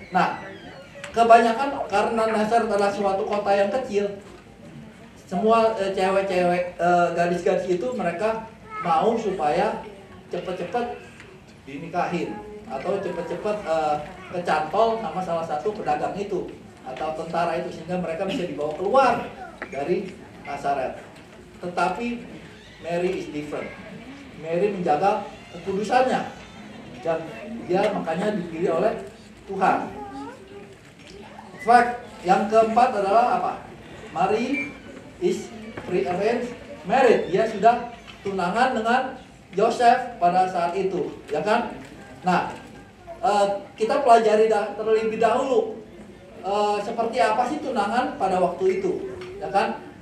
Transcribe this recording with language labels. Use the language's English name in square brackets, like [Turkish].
[Indonesian] Nah, kebanyakan karena Nazaret adalah suatu kota yang kecil, semua cewek-cewek, gadis-gadis itu mereka mau supaya cepet-cepet dinikahin atau cepet-cepet kecantol sama salah satu pedagang itu atau tentara itu, sehingga mereka bisa dibawa keluar dari Nazaret. Tetapi [English] Mary is different. [Indonesian] Mary menjaga kekudusannya, dan dia makanya dipilih oleh Tuhan. Fact yang keempat adalah apa? [English] Mary is pre-arranged married. [Indonesian] Dia sudah tunangan dengan Joseph pada saat itu, ya kan? Nah, kita pelajari terlebih dahulu seperti apa sih tunangan pada waktu itu, ya kan?